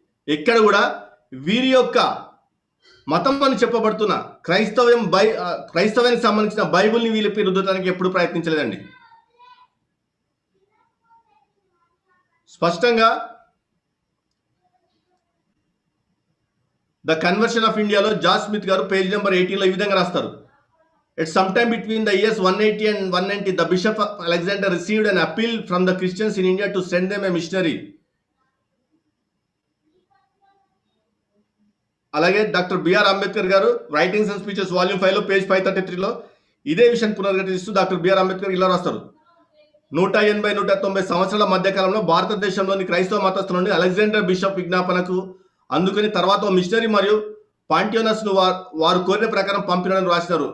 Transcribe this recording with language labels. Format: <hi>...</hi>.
<te>ఎక్కడ కూడా వీరి యొక్క మతం అని చెప్పబడుతున్న క్రైస్తవానికి సంబంధించిన బైబిల్ని వీళ్ళపై రుద్దడానికి ఎప్పుడు ప్రయత్నించలేదండి. స్పష్టంగా ద కన్వర్షన్ ఆఫ్ ఇండియాలో జాన్ స్మిత్ గారు పేజ్ నెంబర్ 18లో ఈ విధంగా రాస్తారు.</te> <en>At some time between the years 180 and 190, the Bishop of Alexander received an appeal from the Christians in India to send them a missionary.</en> <te>అలాగే doctor BR Ambedkar గారు writings and speeches volume 5లో page 533లో ఇదే విషయం పునర్ఘటిస్తూ doctor BR Ambedkar ఇలా రాస్తారు. 180-190 సంవత్సరాల మధ్యకాలంలో భారతదేశంలోని క్రైస్తవ మతస్థుల నుండి అలెగ్జాండర్ బిషప్ విజ్ఞాపనకు అందుకని తర్వాత మిషనరీ మరియు పాంటియోనస్ ను వారు కోరిన ప్రకారం పంపినని రాసినారు.</te>